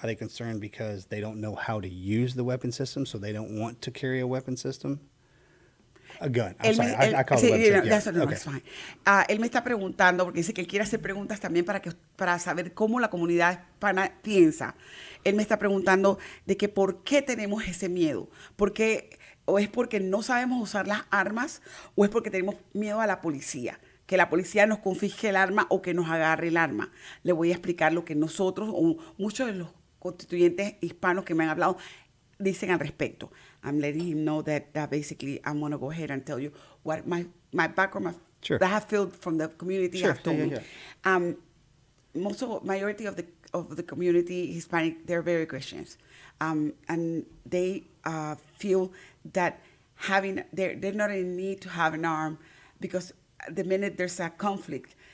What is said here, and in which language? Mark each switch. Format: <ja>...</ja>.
<en>Are they concerned because they don't know how to use the weapon system, so they don't want to carry a weapon system? A gun. I'm sorry, I call it a weapon system. No, that's fine.</en> <es>Él me está preguntando, porque dice que él quiere hacer preguntas también para saber cómo la comunidad hispana piensa. Él me está preguntando de que por qué tenemos ese miedo. O es porque no sabemos usar las armas, o es porque tenemos miedo a la policía. Que la policía nos confisque el arma o que nos agarre el arma. Le voy a explicar lo que nosotros, o muchos de los constituyentes hispanos que me han hablado, dicen al respecto.</es> <en>I'm letting him know that basically I'm going to go ahead and tell you what my background, sure. that I have felt from the community sure. have told me. Majority of the community Hispanic, they're very Christians, and they feel that they're not in need to have an arm, because the minute there's a conflict</en>